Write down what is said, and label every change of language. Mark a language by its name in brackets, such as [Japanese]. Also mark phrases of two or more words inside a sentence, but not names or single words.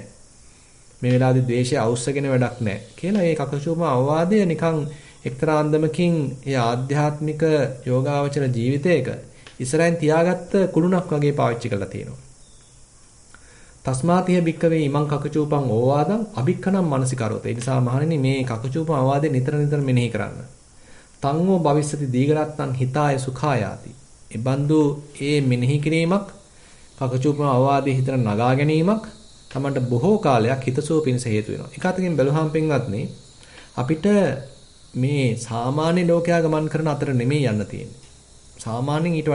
[Sinhala] මේ වෙලාවදී ද්වේෂය අවශ්‍යගෙන වැඩක් නැහැ කියලා ඒ කකචූපම අවවාදය නිකන් එක්තරා අන්දමකින් ඒ ආධ්‍යාත්මික යෝගාවචර ජීවිතයක ඉස්සරහින් තියාගත්ත කුළුණක් වගේ පාවිච්චි කරලා තියෙනවා. [Pali] තස්මාතිය භික්කවේ ඉමං කකචූපං ඕවාදං අභික්ඛනම් මානසිකාරෝත. [Sinhala] ඒ නිසා මහණෙනි මේ කකචූපම අවවාදේ නිතර මෙනෙහි කරන්න. [Pali] තංගෝ භවිස්සති දීඝරත්තං හිතාය සුඛායාති. [Sinhala] ඒ බඳු ඒ මෙනෙහි කිරීමක් කකචූපම අවවාදේ හිතන නගා ගැනීමක් තමන්ට බොහෝ කාලයක් හිතසුව පිණිස හේතු වෙනවා. එක අතකින් බැලුවහම පින්වත්නි අපිට මේ සාමාන්‍ය ලෝකයා ගමන් කරන අතර නෙමෙයි යන්න තියෙන්නේ.